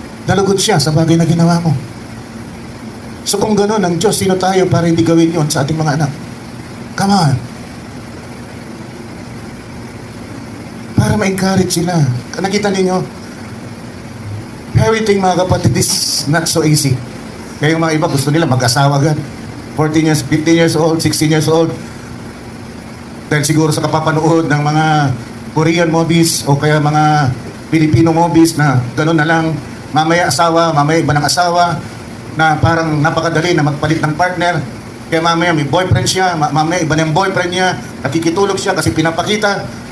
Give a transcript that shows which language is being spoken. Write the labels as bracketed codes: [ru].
[tl] Nalugod siya sa bagay na ginawa mo. So kung gano'n ang Diyos, sino tayo para hindi gawin yon sa ating mga anak? [en] Come on. [tl] Para ma-encourage sila. Nakita ninyo, parenting mga kapatid [en] is not so easy. [tl] Kaya yung mga iba gusto nila mag-asawa agad. [en] 14 years, 15 years old, 16 years old. [tl] Dahil siguro sa kapapanood ng mga Korean movies o kaya mga Filipino movies na gano'n na lang, mamaya asawa, mamaya iba ng asawa, na parang napakadali na magpalit ng partner. Kaya mamaya may boyfriend siya, mamaya iba na yung boyfriend niya, nakikitulog siya kasi pinapakita.